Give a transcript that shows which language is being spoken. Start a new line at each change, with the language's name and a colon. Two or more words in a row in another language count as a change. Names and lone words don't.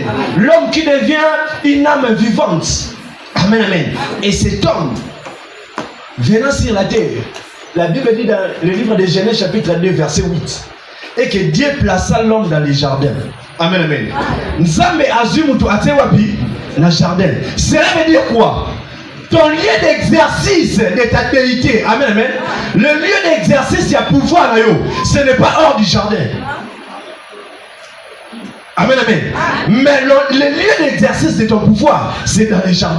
French: L'homme qui devient une âme vivante. Amen, amen. Et cet homme, venant sur la terre, la Bible dit dans le livre de Genèse chapitre 2 verset 8, et que Dieu plaça l'homme dans les jardins.
Lingala: Amen, amen. Nzambe azumutu atewapi na jardin.
French: Cela veut dire quoi? Ton lieu d'exercice de ta déité. Amen, amen. Le lieu d'exercice, il y a pouvoir là, ce n'est pas hors du jardin. Amen, amen. Mais le lieu d'exercice de ton pouvoir, c'est dans les jardins.